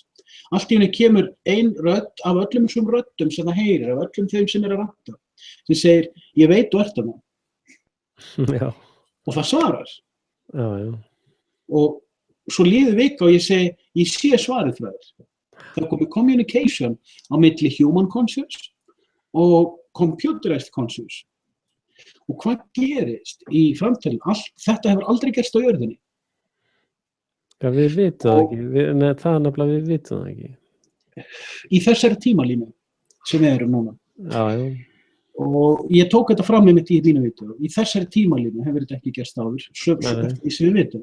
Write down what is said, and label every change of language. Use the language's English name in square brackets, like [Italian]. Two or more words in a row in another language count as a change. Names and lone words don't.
[Icelandic] Allt í einu kemur ein rödd af öllum þessum röddum sem það heyrir, af öllum þeim sem að ranta, sem segir, ég veit þú ert þarna. Já. Og það svarar. Já, já. Og svo líður vika og ég segi, ég sé svarið frá þér. Það komið communication á milli [English] human conscious [Icelandic] og [English] computerized conscious. [Icelandic] Og hvað gerist í framtíðinni? Þetta hefur aldrei gerst á jörðinni. Já, við vitum það ekki. Það er nefnilega við vitum það ekki. Í þessari tímalínu sem við erum núna. Já, já. Og ég tók þetta fram með mitt í þínu vídeó. Í þessari tímalínu hefur þetta ekki gerst áður, eftir því sem við vitum.